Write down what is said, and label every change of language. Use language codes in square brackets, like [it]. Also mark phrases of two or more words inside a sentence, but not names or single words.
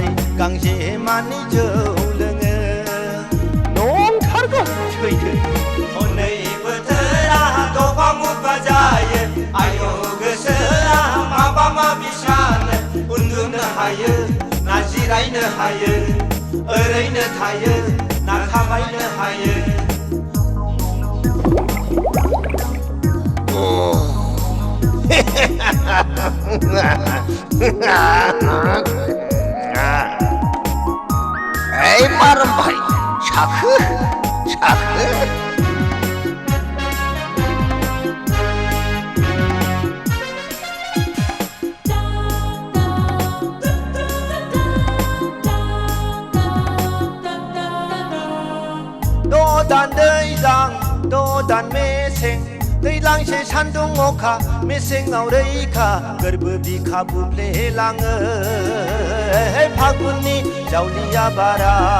[brx] गांजेमानि जौ लोङो नंथारगौ सैथो हनै बोथोरा दफा मुफा जायो आय गोसोआ माबा माबि सानो उन्दुनो हायो ना जिरायनो हायो ओरैनो थायो ना खामायनो हायो [bn] এই মারম ভাই শাখু শাখু [brx] Dodan दैज्लां dodan मेसें दैज्लांसे सान्दुं अखा मेसेङाव रैखा गोरबो बिखा बुफ्लेलाङो फागुननि जावलिया बारा